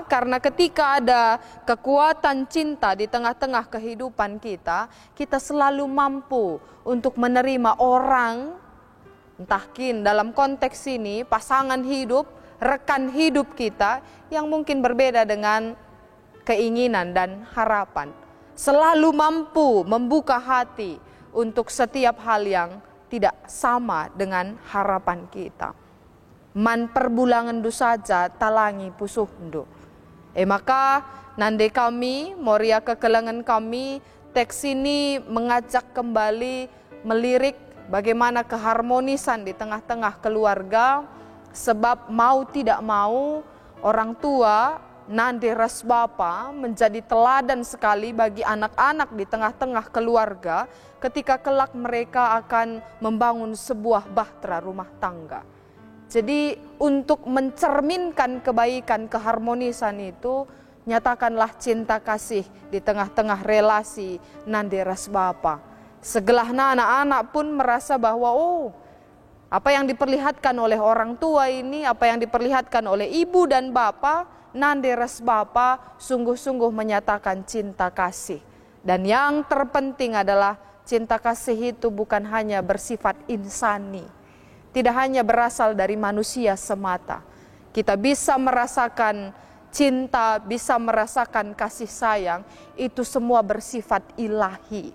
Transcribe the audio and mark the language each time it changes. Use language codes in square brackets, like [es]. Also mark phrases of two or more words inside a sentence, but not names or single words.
[id] Karena ketika ada kekuatan cinta di tengah-tengah kehidupan kita, kita selalu mampu untuk menerima orang, entahkin dalam konteks ini pasangan hidup, rekan hidup kita yang mungkin berbeda dengan keinginan dan harapan. Selalu mampu membuka hati untuk setiap hal yang tidak sama dengan harapan kita. [btx] Man perbulangendu saja talangi pusuhndu. Maka nande kami, Moria kekelengan kami, [id] teks ini mengajak kembali melirik bagaimana keharmonisan di tengah-tengah keluarga. Sebab mau tidak mau, orang tua [btx] nande ras bapa [id] menjadi teladan sekali bagi anak-anak di tengah-tengah keluarga ketika kelak mereka akan membangun sebuah bahtera rumah tangga. Jadi untuk mencerminkan kebaikan, keharmonisan itu, nyatakanlah cinta kasih di tengah-tengah relasi [btx] nande ras bapa. [id] Segelahna anak-anak pun merasa bahwa apa yang diperlihatkan oleh orang tua ini, apa yang diperlihatkan oleh ibu dan bapa, [btx] nande ras bapa [id] sungguh-sungguh menyatakan cinta kasih. Dan yang terpenting adalah cinta kasih itu bukan hanya bersifat insani, tidak hanya berasal dari manusia semata. Kita bisa merasakan cinta, bisa merasakan kasih sayang, itu semua bersifat ilahi.